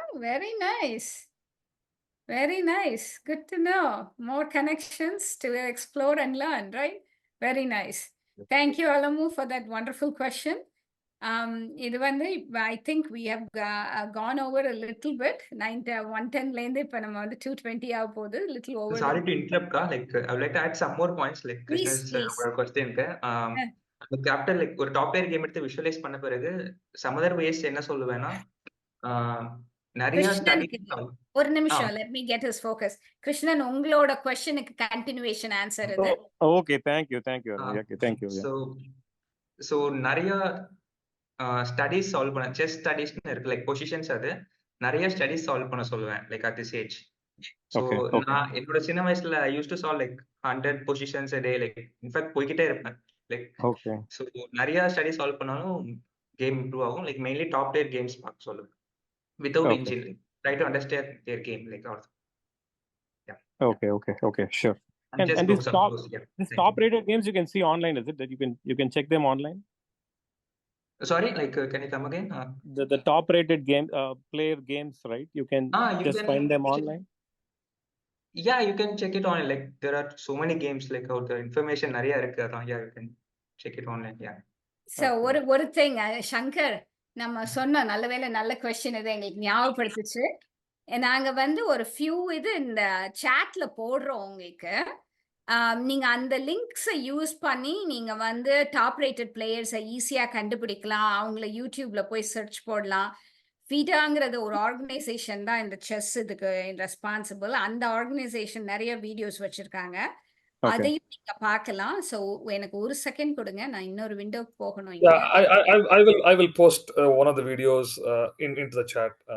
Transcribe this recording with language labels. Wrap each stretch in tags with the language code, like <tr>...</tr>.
<en>Very nice. Very nice. Good to know. More connections to explore and learn, right? Very nice. Thank you, Alamu, for that wonderful question.</en> <ta>இது வந்து</ta> <en>I think we have gone over a little bit.</en> <ta>110 லேருந்து இப்போ நம்ம வந்து 220 ஆக போகுது.</ta> <en>Little over. Sorry to interrupt, like I would like to add some more points, like Krishna's question.</en> <ta>அந்த captain like ஒரு top player game எடுத்து visualise பண்ண பிறகு</ta> <en>some other ways</en> <ta>என்ன சொல்லுவேன்னா நிறைய ஒரு நிமிஷம்,</ta> <en>let me get his focus.</en> <ta>Krishnan, உங்களோட क्वेश्चனுக்கு கண்டினியூவேஷன் ஆன்சர் இது.</ta> <en>Okay, thank you. Okay, thank you.</en> <ta>So நிறைய ஸ்டடீஸ் சால்வ் பண்ண, செஸ் ஸ்டடீஸ்னு இருக்கு, லைக் பொசிஷன்ஸ், அது நிறைய ஸ்டடீஸ் சால்வ் பண்ண சொல்லுவேன், like at this age. So நான் என்னோட சின்ன வயசுல</ta> <en>I use to solve like 100 positions day,</en> <ta>like in fact போய்கிட்டே இருப்பேன். லைக் ஸோ நிறைய ஸ்டடீஸ் சால்வ் பண்ணாலும் கேம் இம்ப்ரூவ் ஆகும்.</ta> <en>like mainly top player games</en> <ta>பார்க்க சொல்லுவேன்</ta> <en>Without engine, try to understand their game, like all. Okay, sure. And these top rated games you can see online, is it that you can check them online? Sorry, like can you come again? The top rated game player games, right? You can find them online. Yeah, you can check it online. Like there are so many games like out there. Information</en> <ta>nariya irukku.</ta> <en>Yeah, you can check it online. Yeah.</en> <ta>So ஒரு thing, Shankar, நம்ம சொன்ன நல்ல வேளை நல்ல question இதை எங்களுக்கு ஞாபகப்படுத்துச்சு. நாங்க வந்து ஒரு ஃபியூ இது இந்த சாட்ல போடுறோம் உங்களுக்கு. நீங்க அந்த லிங்க்ஸை யூஸ் பண்ணி நீங்க வந்து டாப் ரேட்டட் பிளேயர்ஸை ஈஸியா கண்டுபிடிக்கலாம். அவங்கள யூடியூப்ல போய் சர்ச் போடலாம். FIDAங்கிறது ஒரு ஆர்கனைசேஷன் தான் இந்த செஸ் இதுக்கு ரெஸ்பான்சிபிள். அந்த ஆர்கனைசேஷன் நிறைய வீடியோஸ் வச்சிருக்காங்க, அதையும் நீங்க பார்க்கலாம். ஸோ எனக்கு ஒரு செகண்ட் கொடுங்க, நான் இன்னொரு விண்டோக்கு போகணும்.</ta> <en>I will post one of the videos into the chat.</en>